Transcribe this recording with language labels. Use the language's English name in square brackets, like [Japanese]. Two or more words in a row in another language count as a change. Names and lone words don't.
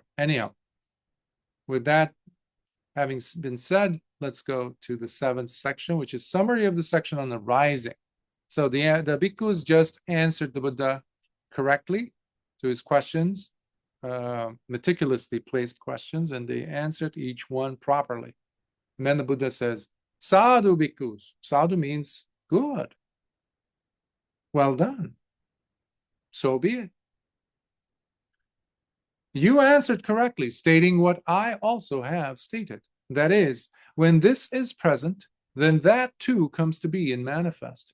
[English] Anyhow, with that having been said, let's go to the 7th section, which is summary of the section on the rising. So the bhikkhus just answered the Buddha correctly to his questions, meticulously placed questions, and they answered each one properly. And then the Buddha says, [Pali] sadhu bhikkhus. [English] Sadhu means good. Well done. So be it. You answered correctly, stating what I also have stated. That is, when this is present, then that too comes to be and manifest.